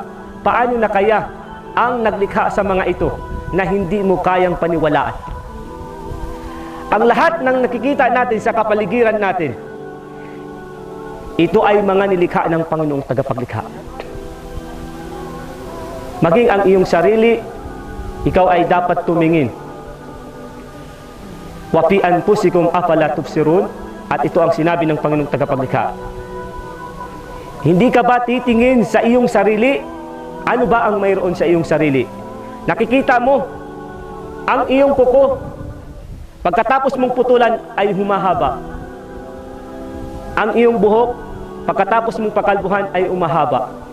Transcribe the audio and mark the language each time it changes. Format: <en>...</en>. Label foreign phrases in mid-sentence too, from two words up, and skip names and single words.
<tl>Paano na kaya ang naglikha sa mga ito na hindi mo kayang paniwalaan? Ang lahat ng nakikita natin sa kapaligiran natin, ito ay mga nilikha ng Panginoong tagapaglikha. Maging ang iyong sarili, ikaw ay dapat tumingin.</tl> <ar>وفي أنفسكم أفلا تبصرون,</ar> <tl>at ito ang sinabi ng Panginoong tagapaglikha. Hindi ka ba titingin sa iyong sarili? Ano ba ang mayroon sa iyong sarili? Nakikita mo ang iyong kuko, pagkatapos mong putulan ay humahaba. Ang iyong buhok, pagkatapos mong pakalbuhan ay umahaba.</tl>